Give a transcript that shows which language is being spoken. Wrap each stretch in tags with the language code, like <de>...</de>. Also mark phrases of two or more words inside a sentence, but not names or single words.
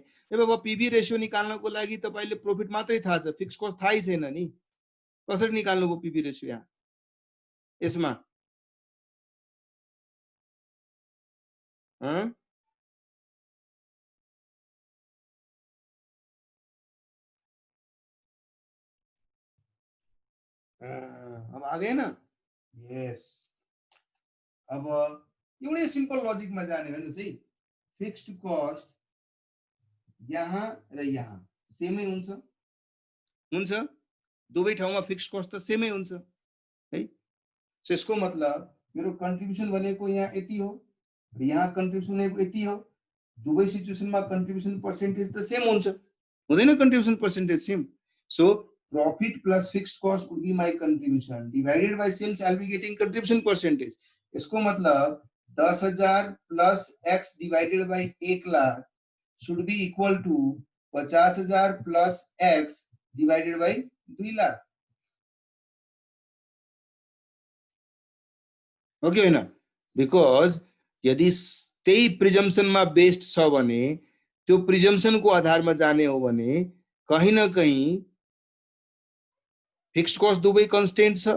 <ne>अब</ne> <en>PB ratio</en> <ne>निकाल्नको लागि तपाईले प्रॉफिट मात्रै थाहा छ,</ne> <en>fix cost</en> <ne>थाहै छैन नि, कसरी निकाल्नु भयो</ne> <en>PB ratio</en> <ne>यहाँ यसमा?</ne> <hi>अब आ गए ना?</hi> <ne>यस। अब एउटै सिम्पल लजिकमा जाने हेर्नुस् है।</ne> <en>fixed cost</en> <ne>यहाँ र यहाँ सेमै हुन्छ हुन्छ, दुवै ठाउँमा</ne> <en>fixed cost</en> <ne>त सेमै हुन्छ है। सो यसको मतलब मेरो कन्ट्रिब्युसन भनेको यहाँ यति हो र यहाँ कन्ट्रिब्युसन भनेको यति हो। दुवै सिचुएसनमा</ne> <en>contribution percentage</en> <ne>त सेम हुन्छ, हुँदैन</ne> <en>contribution percentage</en> <ne>सेम?</ne> <en>सो profit plus fixed cost would be my contribution divided by sales, I'll be getting contribution percentage।</en> <hi>इसको मतलब</hi> <en>10,000 plus x divided by 1 लाख should be equal to 50,000 plus x divided by 2 लाख।</en> <ne>ओके होइन? बिकज यदि त्यही प्रिजम्सनमा बेस्ड छ भने, त्यो प्रिजम्सनको आधारमा जाने हो भने कहीं न कहीं</ne> <en>fixed cost</en> <ne>दुवै कन्स्टेन्ट छ।</ne>